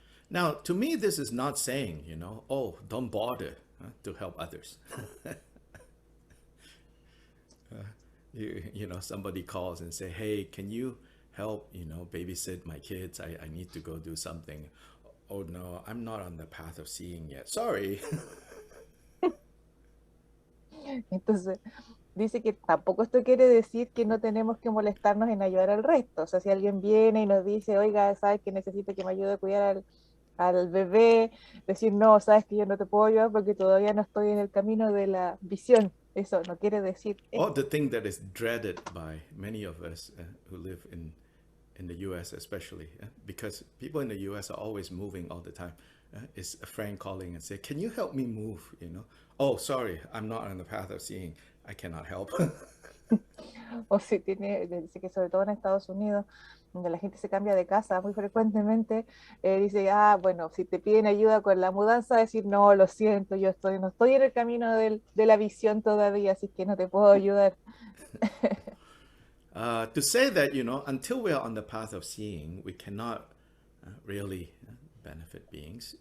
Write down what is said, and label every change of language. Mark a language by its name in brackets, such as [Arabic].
[English] Now, to me, this is not saying, oh, don't bother to help others. Somebody calls and say, hey, can you help, babysit my kids? I need to go do something. Oh, no, I'm not on the path of seeing yet. Sorry. [Spanish] Entonces, dice que tampoco esto quiere decir que no tenemos que molestarnos en ayudar al resto. O sea, si alguien viene y nos dice, oiga, sabes que necesito que me ayude a cuidar al bebé, decir, no, sabes que yo no te puedo ayudar porque todavía no estoy en el camino de la visión. Eso no quiere decir [English] Or [Spanish] esto. [English] the thing that is dreaded by many of us who live in the US especially, because people in the US are always moving all the time. Is a friend calling and say, can you help me move? Oh, sorry, I'm not on the path of seeing. I cannot help. [Spanish] O si dice que sobre todo en Estados Unidos, donde la gente se cambia de casa muy frecuentemente, dice, bueno, si te piden ayuda con la mudanza, decir, no, lo siento, no estoy en el camino de la visión todavía, así que no te puedo ayudar. [English] To say that, until we are on the path of seeing, we cannot really benefit beings.